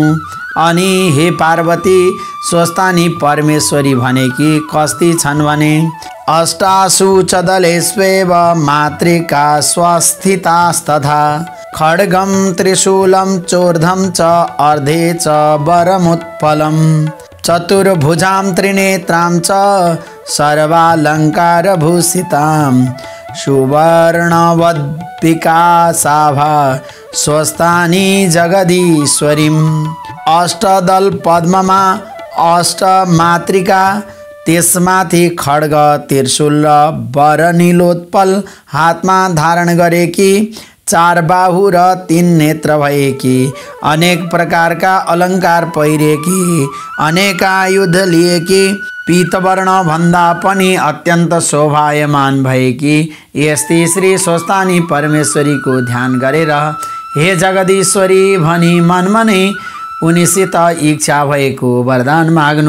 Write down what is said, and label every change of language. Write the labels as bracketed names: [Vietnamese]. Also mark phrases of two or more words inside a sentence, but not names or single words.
[Nepali] अनि हे पार्वती, स्वस्थानी परमेश्वरी भनेकी कस्ती छन् भने [Sanskrit] अष्टासु च दलेष्वेव मातृका स्वस्थितास्तथा खड्गं त्रिशूलं चोर्धं च अर्धे च वरमुत्पलं चतुर्भुजां त्रिनेत्रां च सर्वालङ्कारभूषितां सुवर्णवद्विकासाभा स्वस्थानी जगदीश्वरीम्। [Nepali] अष्टदल पद्ममा अष्टमातृका, त्यसमाथि खड्ग त्रिशूल र वरनीलोत्पल हातमा धारण गरेकी, 4 बाहु र 3 नेत्र भएकी, अनेक प्रकारका अलङ्कार पहिरेकी, अनेक आयुध लिएकी, पीतवर्ण भन्दा पनि अत्यन्त शोभायमान भएकी यस्ती श्री स्वस्थानी परमेश्वरीको ध्यान गरेर हे जगदीश्वरी भनी मनमा नै उनीसित इच्छा भएको वरदान माग्नु।